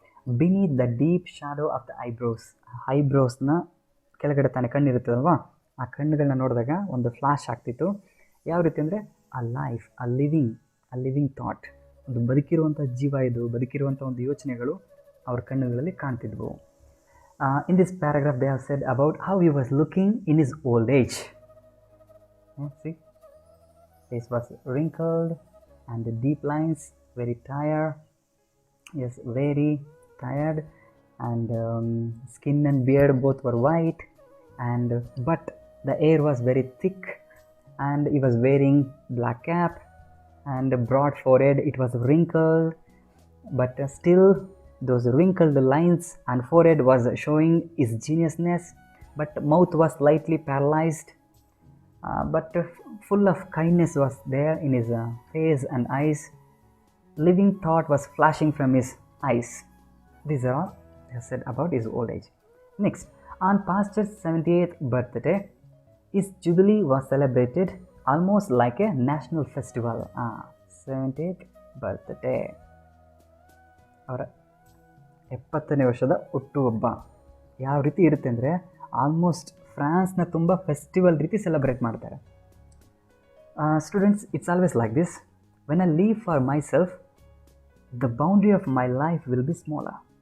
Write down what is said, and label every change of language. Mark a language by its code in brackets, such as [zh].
[en] Beneath the deep shadow of the eyebrows. [kn] ಐಬ್ರೋಸ್ನ ಕೆಳಗಡೆ ತಾನೇ ಕಣ್ಣಿರುತ್ತಲ್ವ, ಆ ಕಣ್ಣುಗಳನ್ನ ನೋಡಿದಾಗ ಒಂದು ಫ್ಲ್ಯಾಶ್ ಆಗ್ತಿತ್ತು. ಯಾವ ರೀತಿ ಅಂದರೆ, [en] a life, a living thought, [kn] ಒಂದು ಬದುಕಿರುವಂಥ ಜೀವ, ಇದು ಬದುಕಿರುವಂಥ ಒಂದು ಯೋಚನೆಗಳು ಅವ್ರ ಕಣ್ಣುಗಳಲ್ಲಿ ಕಾಣ್ತಿದ್ವು. [en] In this paragraph they have said about how he was looking in his old age. See, face was wrinkled and the deep lines, very tired, yes, very tired, and skin and beard both were white, and but the air was very thick, and he was wearing black cap and broad forehead. It was wrinkled, but still those wrinkled lines and forehead was showing his geniusness, but mouth was slightly paralyzed, but full of kindness was there in his face and eyes. Living thought was flashing from his eyes. These are all they said about his old age. Next, on Pastor's 78th birthday, his jubilee was celebrated almost like a national festival. [kn] 78th birthday, ಅವರ 70ನೇ ವರ್ಷದ ಹುಟ್ಟುಹಬ್ಬ ಯಾವ ರೀತಿ ಇರುತ್ತೆ ಅಂದರೆ, almost ಫ್ರಾನ್ಸ್ನ ತುಂಬ festival ರೀತಿ ಸೆಲೆಬ್ರೇಟ್ ಮಾಡ್ತಾರೆ. [en] Students, it's always like this. When I live for myself, the boundary of my life will be smaller.